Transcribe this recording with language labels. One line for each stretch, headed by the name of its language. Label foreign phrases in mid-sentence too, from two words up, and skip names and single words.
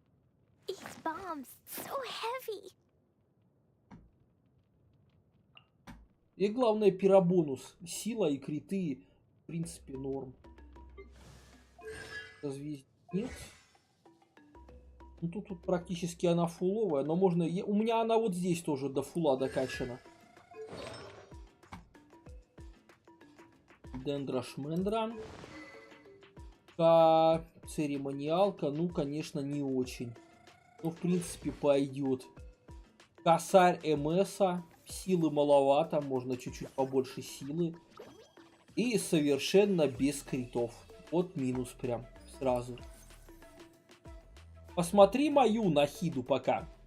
Russian: И главное, пиробонус. Сила и криты, в принципе, норм. Созвездия нет. Ну, тут практически она фуловая, но можно... У меня она вот здесь тоже до фула докачана. Дендра-шмендра. Церемониалка, ну, конечно, не очень. Но, в принципе, пойдет. Косарь МСа. Силы маловато, можно чуть-чуть побольше силы. И совершенно без критов. Вот минус прям сразу. Посмотри мою Нахиду пока.